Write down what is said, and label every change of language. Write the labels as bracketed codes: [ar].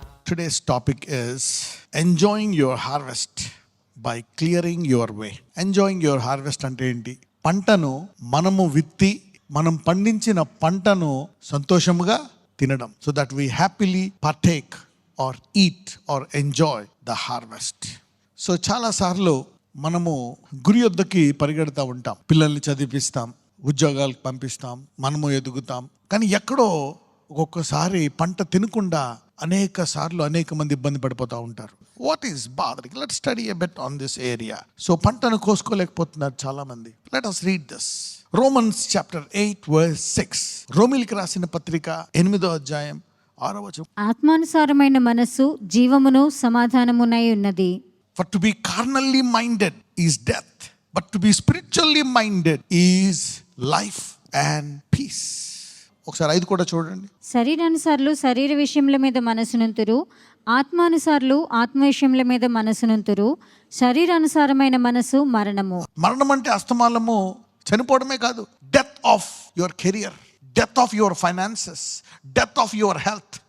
[en] Today's topic is enjoying your harvest by clearing your way. Enjoying your harvest [te] అంటే ఏంటి? పంటను మనము విత్తి మనం పండించిన పంటను సంతోషముగా తినడం. [en] So that we happily partake or eat or enjoy the harvest. [te] So చాలాసార్లు మనము గురి వద్దకి పరిగెడతా ఉంటాం. పిల్లల్ని చదివిస్తాం, ఉద్యోగాలకు పంపిస్తాం, మనము ఎదుగుతాం. కానీ ఎక్కడో ఒక్కొక్కసారి పంట తినకుండా అనేక సార్లు అనేక మంది ఇబ్బంది పడిపోతూ ఉంటారు. [en] What is bothering? Let's study a bit on this area. So [te] పంటను కోసుకోలేకపోతున్నారు చాలా మంది. [en] Let us read this. Romans chapter 8 verse 6. [te] రోమీయులకు రాసిన పత్రిక 8వ అధ్యాయం 6వ వచనం. ఆత్మానుసారమైన మనస్సు జీవమును సమాధానమునై ఉన్నది. [en] For to be carnally minded is death, but to be spiritually minded is life and peace. [te] ఒకసారి 5 కూడా చూడండి. శరీరానుసారులు శరీర విషయముల మీద మనసునంతురు, ఆత్మానుసారులు ఆత్మ విషయముల మీద మనసునంతురు. శరీరానుసారమైన మనసు మరణము. మరణం అంటే అస్తమానము చనిపోవడమే కాదు. [en] Death of your career, death of your finances, death of your health.